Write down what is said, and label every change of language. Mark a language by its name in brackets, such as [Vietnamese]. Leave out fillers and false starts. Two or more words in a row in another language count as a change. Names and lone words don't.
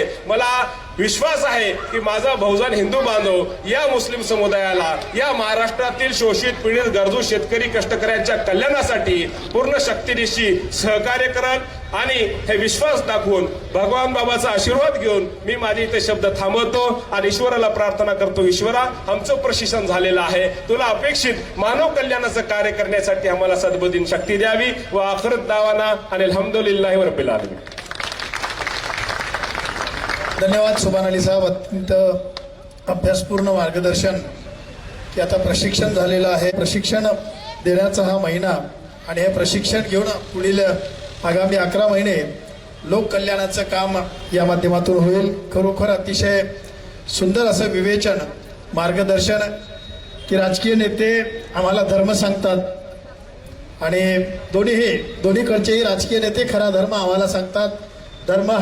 [Marathi] मला विश्वास आहे की माझा बहुजन हिंदू बांधव या मुस्लिम समुदायाला, या महाराष्ट्रातील शोषित पीडित गरजू शेतकरी कष्टकऱ्यांच्या कल्याणासाठी पूर्ण शक्तीनिशी सहकार्य करल. आणि हे विश्वास दाखवून भगवान बाबाचा आशीर्वाद घेऊन मी माझे इथे शब्द थांबवतो आणि ईश्वराला प्रार्थना करतो, ईश्वरा, आमचं प्रशिक्षण झालेलं आहे, तुला अपेक्षित मानव कल्याणाचं कार्य करण्यासाठी आम्हाला सद्बुद्धी शक्ती द्यावी. [Arabic] وآخر دعوانا أن الحمد لله رب العالمين. [Marathi] धन्यवाद सुभान अली साहेब, अत्यंत अभ्यासपूर्ण मार्गदर्शन. की आता प्रशिक्षण झालेलं आहे, प्रशिक्षण देण्याचा हा महिना आणि हे प्रशिक्षण घेऊन पुढील आगामी 11 महिने लोककल्याणाचं काम या माध्यमातून होईल. खरोखर अतिशय सुंदर असं विवेचन, मार्गदर्शन की राजकीय नेते आम्हाला धर्म सांगतात आणि दोन्हीकडचेही राजकीय नेते खरा धर्म आम्हाला सांगतात.